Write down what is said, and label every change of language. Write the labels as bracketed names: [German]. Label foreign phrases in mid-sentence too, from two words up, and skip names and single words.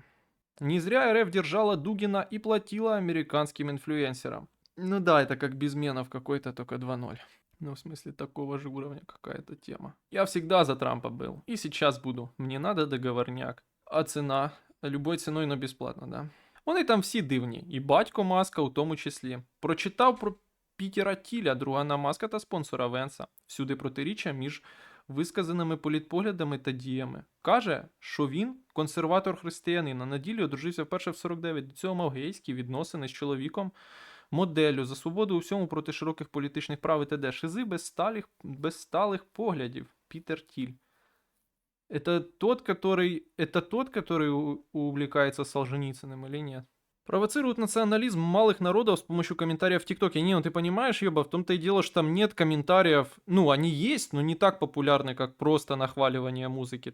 [Russian] Не зря РФ держала Дугина и платила американским инфлюенсерам. Ну да, это как Безменов какой-то, только 2.0. Ну, в смысле, такого же уровня какая-то тема. Я всегда за Трампа был. И сейчас буду. Мне надо договорняк. А цена? Любой ценой, но бесплатно, да? [Ukrainian] Вони там всі дивні. І батько Маска у тому числі. Прочитав про Пітера Тіля, другана Маска та спонсора Венса. Всюди протиріччя між висказаними політпоглядами та діями. Каже, що він консерватор-християнин, а на ділі одружився вперше в 49. До цього мав гейські відносини з чоловіком моделлю за свободу у всьому проти широких політичних прав і т.д. Шизи без сталих поглядів. Пітер Тіль. [Russian] Это тот, который увлекается Солженицыным или нет? Провоцирует национализм малых народов с помощью комментариев в ТикТоке. Не, ну ты понимаешь, Ёба, в том-то и дело, что там нет комментариев. Ну, они есть, но не так популярны, как просто нахваливание музыки.